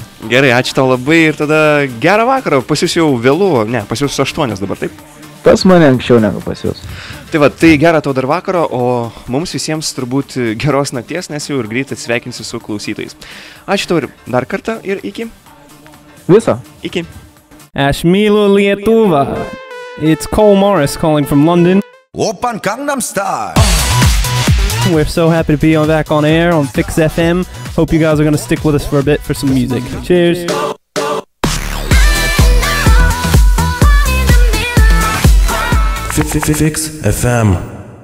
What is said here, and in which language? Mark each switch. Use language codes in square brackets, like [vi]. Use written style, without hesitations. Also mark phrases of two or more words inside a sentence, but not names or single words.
[lt] Gerai, ačiū tau labai ir tada gerą vakarą, pas jūs jau vėlu, ne, pas jūs 8 dabar, taip? Pas mane anksčiau negu pas jūs. Tai va, tai gerą tau dar vakaro, o mums visiems turbūt geros nakties, nes jau ir greit atsveikinsiu su klausytojais. Ačiū tau ir dar kartą ir iki. Viso. Iki. Aš myliu Lietuvą. [en] It's Cole Morris calling from London. Open Gangnam Style. We're so happy to be back on air on Fix FM. Hope you guys are going to stick with us for a bit for some music. Cheers. Fix FM.